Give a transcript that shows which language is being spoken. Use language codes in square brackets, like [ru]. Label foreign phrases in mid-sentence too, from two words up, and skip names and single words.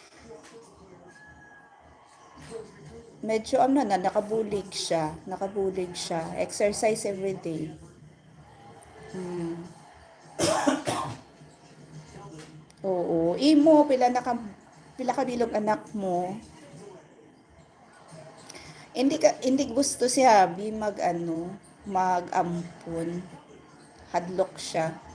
[hil] Medyo nakabulig siya. [en] Exercise every day. [hil] Oo, imo pila ka bilog anak mo. Hindi gusto si Habi mag-ampon. Hadlok siya.